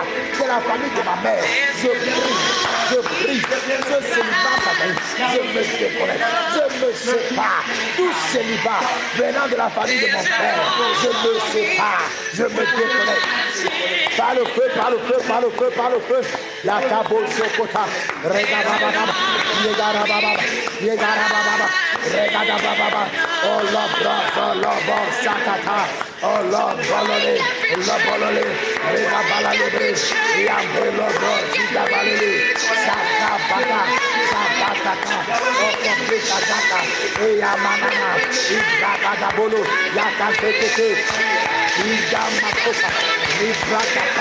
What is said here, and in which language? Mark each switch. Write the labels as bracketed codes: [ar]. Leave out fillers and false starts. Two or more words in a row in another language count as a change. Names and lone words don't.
[fr] De la famille de ma mère. Je prie. Ce célibat familial. Je me déconnecte. Je me sépare. Tout célibat venant de la famille de mon père. Je me sépare. Je me déconnecte. Par le feu. La cabo sokota. Regadababa. [en] Oh Lord, Sakata. Oh Lord, bolole. Rega balale. Yambelo Lord, Zigabalele. Sakabata. Oh Komplikataka. Eyamanana. Ibragabolo. Yakatete. Igamakosa. Ibrakata.